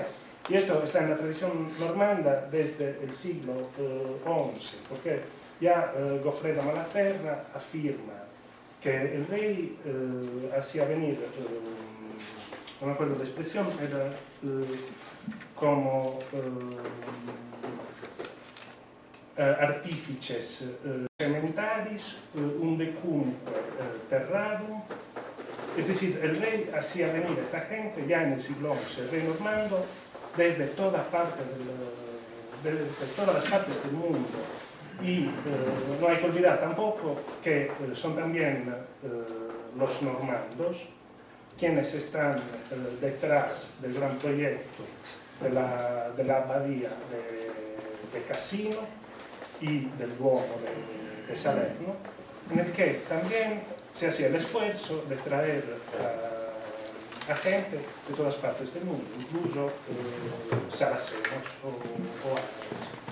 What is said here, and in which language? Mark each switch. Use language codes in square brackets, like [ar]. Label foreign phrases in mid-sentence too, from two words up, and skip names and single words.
[es] Y esto está en la tradición normanda desde el siglo XI, porque ya Goffredo Malaterra afirma que el rey hacía venir, no me acuerdo la expresión, era como [la] artífices sementaris undecumque terrarum. [es] Es decir, el rey hacía venir a esta gente ya en el siglo XI, el rey normando, desde todas las partes del mundo. Y no hay que olvidar tampoco que son también los normandos quienes están detrás del gran proyecto de la abadía de Cassino y del Duomo de Salerno, en el que también se hacía el esfuerzo de traer a gente de todas partes del mundo, incluso saracenos o árabes.